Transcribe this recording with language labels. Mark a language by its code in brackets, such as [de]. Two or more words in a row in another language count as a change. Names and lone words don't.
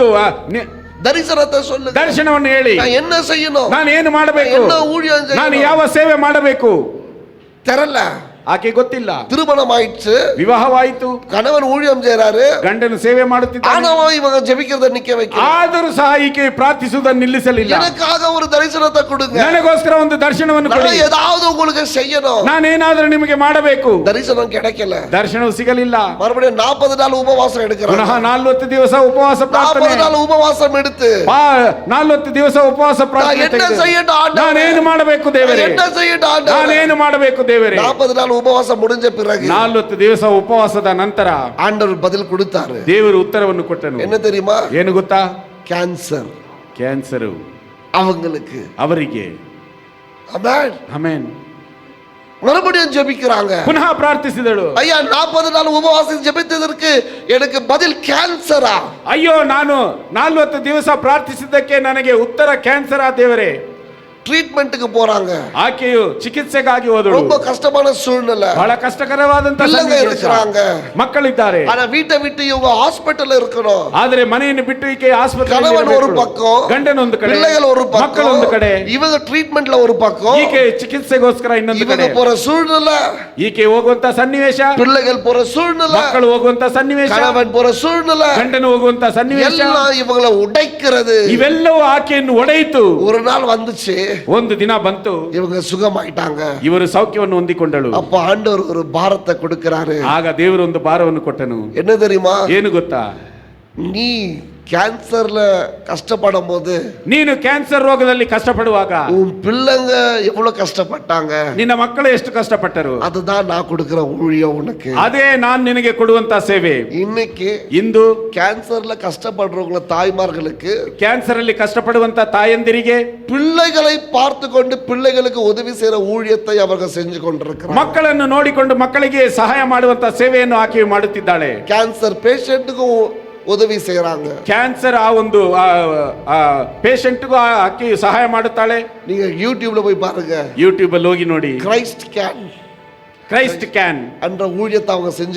[ta] தரிசனத்தை சொல்லுங்க. [kn] ದರ್ಶನವನ್ನು ಹೇಳಿ. [ta] நான் என்ன செய்யணும், [kn] ನಾನು ಏನು ಮಾಡಬೇಕು, [ta] என்ன ஊழியம் [kn] ನಾನು [ta] செய்யணும், [kn] ಯಾವ ಸೇವೆ ಮಾಡಬೇಕು [ta] தெரியல. [kn] ಆಕೆ ಗೊತ್ತಿಲ್ಲ. [ta] திருமணம் ஆயிடுச்சு, [kn] ವಿವಾಹವಾಯಿತು, [ta] கணவன் ஊழியம் செய்றாரு, [kn] ಗಂಡನು ಸೇವೆ ಮಾಡುತ್ತಿದ್ದಾನೆ. [ta] ஆனாலும் இவங்க ஜெபிக்கிறத நிக்க வைக்க. [kn] ಆದರೂ ಸಹ ಈಕೆ ಪ್ರಾರ್ಥಿಸುವುದನ್ನು ನಿಲ್ಲಿಸಲಿಲ್ಲ. [ta] எனக்காக ஒரு தரிசனத்தை கொடுங்க, [kn] ನನಗೋಸ್ಕರ ಒಂದು ದರ್ಶನವನ್ನು ಕೊಡಿ, [ta] நான் ஏதாவது உங்களுக்கு செய்யணும். [kn] ನಾನೇನಾದರೂ ನಿಮಗೆ ಮಾಡಬೇಕು. [ta] தரிசனம் கிடைக்கல, [kn] ದರ್ಶನವು ಸಿಗಲಿಲ್ಲ. [ta] மறுபடியும் 40 நாள் உபவாசம் எடுக்கிறாங்க. [kn] ಪುನಃ 40 ದಿವಸ ಉಪವಾಸ ಪ್ರಾರ್ಥನೆ. [ta] 40 நாள் உபவாசம் எடுத்து [kn] 40 ದಿವಸ ಉಪವಾಸ ಪ್ರಾರ್ಥನೆ. [ta] என்ன செய்யணும் ஆண்டவரே, [kn] ನಾನೇನು ಮಾಡಬೇಕು ದೇವರೇ, [ta] என்ன செய்யணும் ಆண்டವರೇ, [kn] ನಾನೇನು ಮಾಡಬೇಕು ದೇವರೇ. [ta] 40 நாள் உபவாசம் முடிஞ்ச பிறகு [kn] 40 ದಿವಸ ಉಪವಾಸದ ನಂತರ [ta] ஆண்டவர் பதில் கொடுத்தாரு. [kn] ದೇವರು ಉತ್ತರವನ್ನು ಕೊಟ್ಟನು. [ta] என்ன தெரியுமா? [kn] ಏನು ಗೊತ್ತಾ? ಕ್ಯಾನ್ಸರ್ ಕ್ಯಾನ್ಸರ್ [ta] அவங்களுக்கு. [kn] ಅವರಿಗೆ. [ta] ஆமென். [kn] ಆಮೆನ್. [ta] மறுபடியும் ஜெபிக்கிறாங்க. [kn] ಪುನಃ ಪ್ರಾರ್ಥಿಸಿದಳು. [ta] ஐயா 40 நாள் உபவாசம் ஜெபித்ததற்கு எனக்கு பதில் கேன்சரா? [kn] ಅಯ್ಯೋ, ನಾನು 40 ದಿವಸ ಪ್ರಾರ್ಥಿಸಿದ್ದಕ್ಕೆ ನನಗೆ ಉತ್ತರ ಕ್ಯಾನ್ಸರ್ ಆ ದೇವರೇ. [ta] ட்ரீட்மெண்ட்டுக்கு போறாங்க. [kn] ಆಕೆಯು ಚಿಕಿತ್ಸೆಗಾಗಿ ಹೋದಳು. [ta] ரொம்ப கஷ்டமான சூழ்நிலை, [kn] ಬಹಳ ಕಷ್ಟಕರವಾದಂತ [ta] பிள்ளைங்க இருக்கிறாங்க, [kn] ಮಕ್ಕಳಿದ್ದಾರೆ. [ta] ஆனா வீட்டை விட்டு இவங்க ஹாஸ்பிடல்ல இருக்கணும். [kn] ಆದರೆ ಮನೆಯನ್ನು ಬಿಟ್ಟು ಈಕೆ ಆಸ್ಪತ್ರೆಯಲ್ಲಿ [ta] கணவன் ஒரு [kn] ಇರಬೇಕು. [ta] பக்கம், [kn] ಗಂಡನ ಒಂದು ಕಡೆ, [ta] பிள்ளைகள் ஒரு [kn] ಮಕ್ಕಳು [ta] பக்கம், [kn] ಒಂದು ಕಡೆ, [ta] இவங்க ட்ரீட்மெண்ட்ல ஒரு பக்கம், [kn] ಈಕೆ ಚಿಕಿತ್ಸೆಗೋಸ್ಕರ ಇನ್ನೊಂದು [ta] இவங்க [kn] ಕಡೆ. [ta] போற சூழ்நிலை, [kn] ಈಕೆ ಹೋಗುವಂತ ಸನ್ನಿವೇಶ, [ta] பிள்ளைகள் போற சூழ்நிலை, [kn] ಮಕ್ಕಳು ಹೋಗುವಂತ ಸನ್ನಿವೇಶ, [ta] கணவன் போற சூழ்நிலை, [kn] ಗಂಡನು ಹೋಗುವಂತ ಸನ್ನಿವೇಶ, [ta] எல்லாம் இவங்களை உடைக்கிறது. [kn] ಇವೆಲ್ಲವೂ ಆಕೆಯನ್ನು ಒಡೆಯಿತು. [ta] ஒரு நாள் வந்துச்சு, [kn] ಒಂದು ದಿನ ಬಂತು, [ta] இவங்க சுகமாயிட்டாங்க. [kn] ಇವರು ಸೌಖ್ಯವನ್ನು ಹೊಂದಿಕೊಂಡಳು. [ta] அப்ப ஆண்டவர் ஒரு பாரத்தை கொடுக்கிறாரு. [kn] ಆಗ ದೇವರು ಒಂದು ಭಾರವನ್ನು ಕೊಟ್ಟನು. [ta] என்ன தெரியுமா? [kn] ಏನು ಗೊತ್ತಾ? [ta] நீ கேன்சர்ல கஷ்டப்படும் போது, [kn] ನೀನು ಕ್ಯಾನ್ಸರ್ ರೋಗದಲ್ಲಿ ಕಷ್ಟಪಡುವಾಗ [ta] உன் பிள்ளைங்க எவ்வளவு கஷ்டப்பட்டாங்க, [kn] ನಿನ್ನ ಮಕ್ಕಳು ಎಷ್ಟು ಕಷ್ಟಪಟ್ಟರು, [ta] அதுதான் நான் கொடுக்கிற ஊழியம் உனக்கு. [kn] ಅದೇ ನಾನು ನಿನಗೆ ಕೊಡುವಂತ ಸೇವೆ. [ta] இன்னைக்கு [kn] ಇಂದು [ta] கேன்சர்ல கஷ்டப்படுறவங்கள தாய்மார்களுக்கு, [kn] ಕ್ಯಾನ್ಸರ್ ಅಲ್ಲಿ ಕಷ್ಟಪಡುವಂತ ತಾಯಂದಿರಿಗೆ [ta] பிள்ளைகளை பார்த்து கொண்டு பிள்ளைகளுக்கு உதவி செய்யற ஊழியத்தை அவர்கள் செஞ்சு கொண்டிருக்கிறார். [kn] ಮಕ್ಕಳನ್ನು ನೋಡಿಕೊಂಡು ಮಕ್ಕಳಿಗೆ ಸಹಾಯ ಮಾಡುವಂತ ಸೇವೆಯನ್ನು ಆಕೆ ಮಾಡುತ್ತಿದ್ದಾಳೆ. [en] cancer patient-டுக்கு [ta] உதவி செய்யறாங்க. [kn] ಕ್ಯಾನ್ಸರ್ ಆ ಒಂದು ಪೇಷಂಟ್ಗೂ ಆಕೆ ಸಹಾಯ ಮಾಡುತ್ತಾಳೆ. [ta] நீங்க யூடியூப்ல போய் பாருங்க, [kn] ಯೂಟ್ಯೂಬ್ ಅಲ್ಲಿ ಹೋಗಿ ನೋಡಿ. [ta] கிரைஸ்ட் கேன் என்ற ஊழியத்தை அவங்க செஞ்சு